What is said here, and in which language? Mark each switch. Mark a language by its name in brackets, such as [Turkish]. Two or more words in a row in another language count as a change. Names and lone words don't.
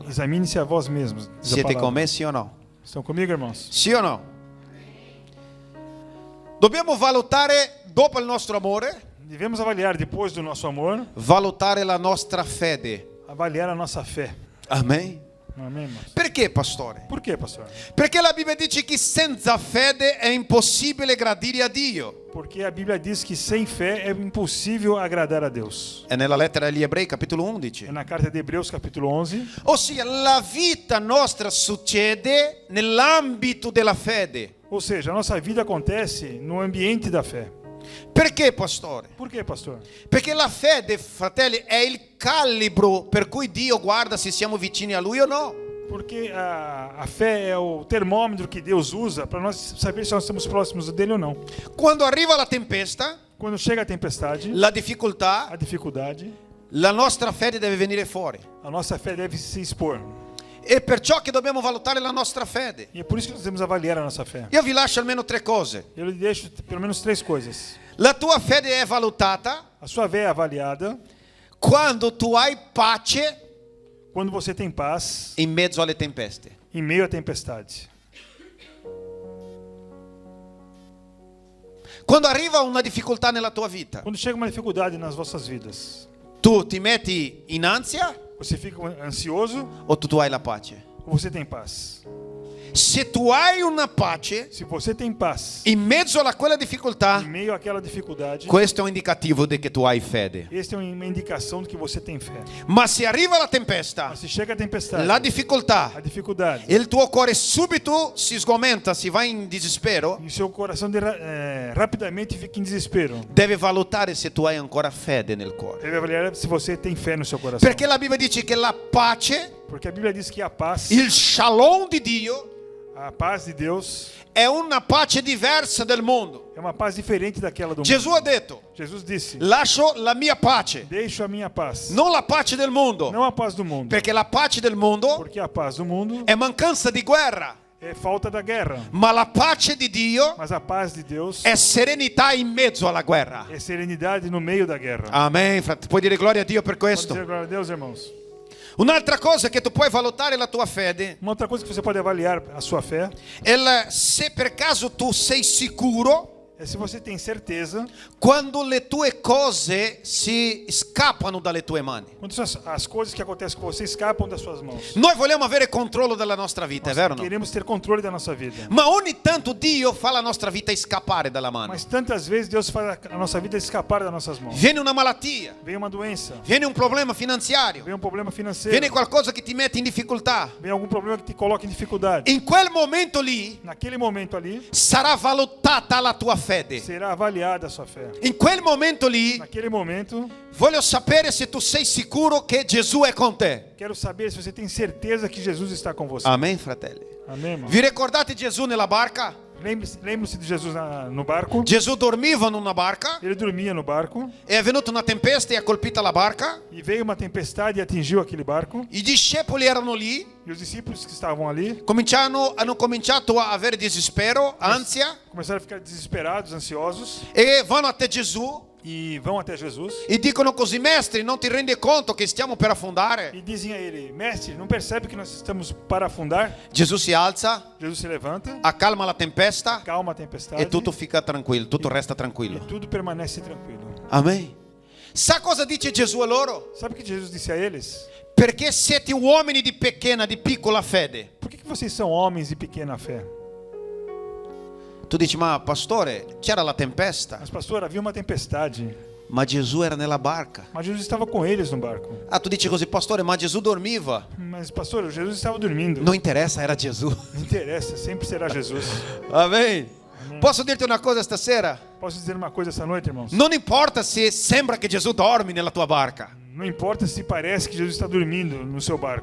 [Portuguese] Examine-se a vós mesmos. diz a [Italian] Siete [Portuguese] palavra. [Italian] con me, sì o no? [Portuguese] Estão comigo, irmãos? [Italian] Sì o no? Dobbiamo valutare, dopo il nostro amore, [Portuguese] Devemos avaliar depois do nosso amor, [Italian] valutare la nostra fede. [Portuguese] avaliar a nossa fé. [Italian] Amen. [Portuguese] Amém, irmãos? [Italian] Perché, pastore? [Portuguese] Por quê, pastor? [Italian] Perché la Bibbia dice che senza fede è impossibile gradire a Dio. [Portuguese] Porque a Bíblia diz que sem fé é impossível agradar a Deus. [Italian] È nella lettera agli Ebrei, capitolo 11. [Portuguese] É na carta de Hebreus, capítulo 11. [Italian] Ossia, la vita nostra succede nell'ambito della fede. [Portuguese] Ou seja, a nossa vida acontece no ambiente da fé. [Italian] Perché, pastore? [Portuguese] Por quê, pastor? [Italian] Perché la fede, fratelli, è il calibro per cui Dio guarda se siamo vicini a Lui o no. [Portuguese] Porque a fé é o termômetro que Deus usa para nós saber se nós estamos próximos dele ou não. [Italian] Quando arriva la tempesta, [Portuguese] Quando chega a tempestade, [Italian] la difficoltà, [Portuguese] a dificuldade, [Italian] la nostra fede deve venire fuori. [Portuguese] a nossa fé deve se expor. [Italian] È perciò che dobbiamo valutare la nostra fede. [Portuguese] E é por isso que nós devemos avaliar a nossa fé. [Italian] Io vi lascio almeno 3 cose. [Portuguese] Eu lhe deixo pelo menos 3 coisas. [Italian] La tua fede è valutata [Portuguese] A sua fé é avaliada [Italian] quando tu hai pace [Portuguese] quando você tem paz [Italian] in mezzo alle tempeste. [Portuguese] em meio à tempestade. [Italian] Quando arriva una difficoltà nella tua vita, [Portuguese] Quando chega uma dificuldade nas vossas vidas, [Italian] tu ti metti in ansia [Portuguese] você fica ansioso [Italian] o tu hai la pace? [Portuguese] ou você tem paz? [Italian] Se tu hai una pace [Portuguese] Se você tem paz [Italian] in mezzo a quella difficoltà, [Portuguese] em meio àquela dificuldade, [Italian] questo è un indicativo di che tu hai fede. [Portuguese] esta é uma indicação de que você tem fé. [Italian] Ma se arriva la tempesta, [Portuguese] Mas se chega a tempestade, [Italian] la difficoltà, [Portuguese] a dificuldade, [Italian] il tuo cuore subito si sgomenta, si va in desespero, [Portuguese] e o seu coração rapidamente fica em desespero. [Italian] deve valutare se tu hai ancora fede nel cuore. [Portuguese] Deve avaliar se você tem fé no seu coração. [Italian] Perché la Bibbia dice che la pace, [Portuguese] Porque a Bíblia diz que a paz [Italian] il shalom di Dio, [Portuguese] de Deus [Italian] è una pace diversa del mondo. [Portuguese] é uma paz diferente daquela do [Italian] Gesù [Portuguese] mundo. [Italian] ha detto: [Portuguese] Jesus disse: [Italian] lascio la mia pace, [Portuguese] deixo a minha paz, [Italian] non la pace del mondo, [Portuguese] não a paz do mundo. [Italian] perché la pace del mondo [Portuguese] Porque a paz do mundo [Italian] è mancanza di guerra, [Portuguese] é falta da guerra, [Italian] ma la pace di Dio [Portuguese] mas a paz de Deus [Italian] è serenità in mezzo alla guerra. [Portuguese] é serenidade no meio da guerra. [Italian] Amen, frate. Puoi dire gloria a Dio per [Portuguese] Pode [Italian] questo? [Portuguese] dizer glória a Deus, irmãos. [Italian] Un'altra cosa che tu puoi valutare la tua fede [Portuguese] Uma outra coisa que você pode avaliar a sua fé [Italian] è se per caso tu sei sicuro [Portuguese] é se você tem certeza [Italian] quando le tue cose si scappano dalle tue mani. [Portuguese] quando as coisas que acontecem com você escapam das suas mãos. [Italian] Noi vogliamo avere controllo della nostra vita, è vero o no? [Portuguese] Queremos ter controle da nossa vida. [Italian] Ma ogni tanto Dio fa la nostra vita scappare dalla mano. [Portuguese] Mas tantas vezes Deus faz a nossa vida escapar das nossas mãos. [Italian] Viene una malattia, [Portuguese] Vem uma doença, [Italian] viene un problema finanziario, [Portuguese] vem um problema financeiro, [Italian] viene qualcosa che ti mette in difficoltà. [Portuguese] vem algum problema que te coloca em dificuldade. [Italian] In quel momento lì [Portuguese] Naquele momento ali, [Italian] sarà valutata la tua fede. [Portuguese] será avaliada a sua fé. [Italian] In quel momento lì [Portuguese] Naquele momento, [Italian] voglio sapere se tu sei sicuro che Gesù è con te. [Portuguese] quero saber se você tem certeza que Jesus está com você. [Italian] Amen, fratelli. [Portuguese] Amém, irmão? [Italian] Vi ricordate Gesù nella barca? [Portuguese] Lembre-se de Jesus no barco. [Italian] Gesù dormiva in una barca, [Portuguese] Ele dormia no barco [Italian] è venuta una tempesta e ha colpito la barca. [Portuguese] e veio uma tempestade e atingiu aquele barco. [Italian] I discepoli erano lì, [Portuguese] E os discípulos que estavam ali [Italian] hanno cominciato a avere desespero, ansia, [Portuguese] começaram a ficar desesperados, ansiosos [Italian] e vanno a te Gesù [Portuguese] e vão até Jesus [Italian] e dicono così: Mestre, non ti rendi conto che stiamo per affondare? [Portuguese] e dizem a ele: Mestre, não percebe que nós estamos para afundar? [Italian] Gesù si alza, [Portuguese] Jesus se levanta, [Italian] accalma la tempesta [Portuguese] calma a tempestade [Italian] e tutto fica tranquillo, tutto resta [Portuguese] e [Italian] tranquillo. [Portuguese] tudo permanece tranquilo. [Italian] Amen. Sa cosa dice Gesù a loro? [Portuguese] Sabe o que Jesus disse a eles? [Italian] Perché siete uomini di piccola fede. [Portuguese] Por que vocês são homens de pequena fé? [Italian] Tu dici: ma pastore, c'era la tempesta, [Portuguese] Mas pastor, havia uma tempestade, [Italian] ma Gesù era nella barca. [Portuguese] mas Jesus estava com eles no barco. [Italian] Ah, tu dici così: pastore, ma Gesù dormiva. [Portuguese] Mas pastor, Jesus estava dormindo. [Italian] Non interessa, era Gesù. [Portuguese] Não interessa, sempre será Jesus. Amém. [Italian] Posso dirti una cosa stasera? [Portuguese] Posso dizer uma coisa essa noite, irmãos? [Italian] Non importa se sembra che Gesù dormi nella tua barca. [Portuguese] Não importa se parece que Jesus está dormindo no seu barco.